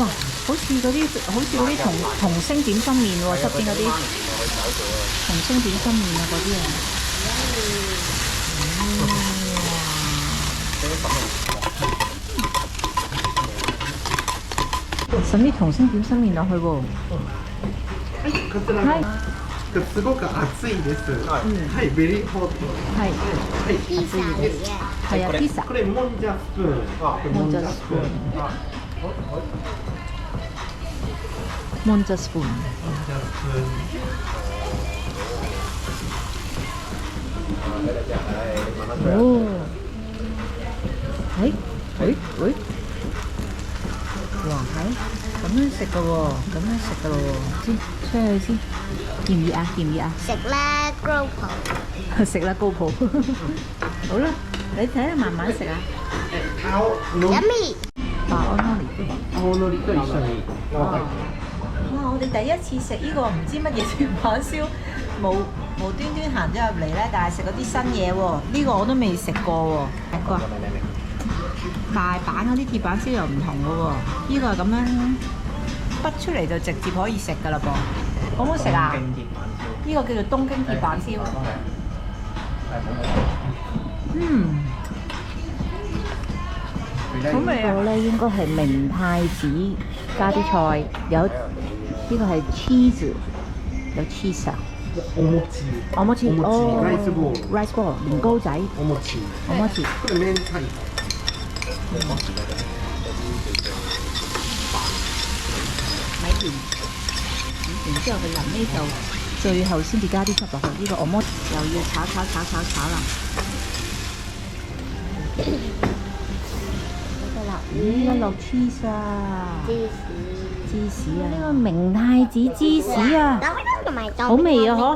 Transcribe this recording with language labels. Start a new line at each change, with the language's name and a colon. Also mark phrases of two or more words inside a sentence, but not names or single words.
Cantonese: 好似嗰啲童星點心麵喎，側邊嗰啲童星點心麵啊嗰啲啊。甚至童星點心麵落去喎。
Japanese: はい。すごく熱いです。はい、
English: very hot.
Japanese: はい。はい、熱いです。
Cantonese: 係啊，ピザ。
Japanese: これもんじゃスプーン。もんじゃスプーン。もんじゃスプーン。哦。喂。
Cantonese: 哇，係咁樣食㗎喎，先出去先，嫌唔熱啊？食啦，高普。食啦，高普。好啦，你睇下慢慢食啊。
English: Yummy。
Japanese: 青のりと一緒に。
Cantonese: 哇！我哋第一次食呢個唔知乜嘢鐵板燒，冇無端端行咗入嚟咧，但係食嗰啲新嘢喎，呢個我都未食過喎。食過。大阪嗰啲鐵板燒又唔同嘅喎，呢個係咁樣滗出嚟就直接可以食㗎啦噃。好唔好食啊？呢個叫做東京鐵板燒。好味啊！呢個咧應該係明太子加啲菜，有呢個係 cheese， 有 cheese 啊。
Japanese: お餅。お餅。哦。
English: rice ball. rice ball
Cantonese: 年糕仔。
Japanese: お餅。お餅。これ明太子。
Cantonese: 米團，然之後佢臨尾就最後先至加啲汁落去。呢個我摩又要炒啦。得啦，一落 cheese 啊，芝士啊，呢個明太子芝士啊，好味啊嗬！